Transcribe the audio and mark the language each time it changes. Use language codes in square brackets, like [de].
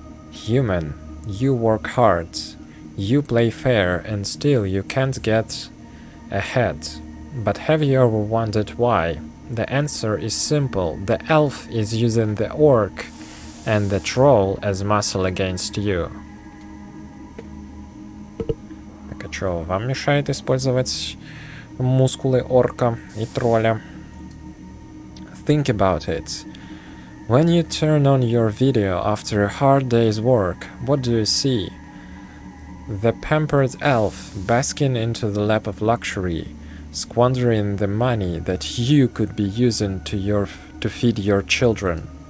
[en] Human, you work hard. You play fair, and still you can't get ahead. But have you ever wondered why? The answer is simple. The elf is using the orc and the troll as muscle against you. [ru] Так, а чё, вам мешает использовать мускулы орка и тролля? [en] Think about it. When you turn on your video after a hard day's work, what do you see? The pampered elf basking into the lap of luxury, squandering the money that you could be using to feed your children.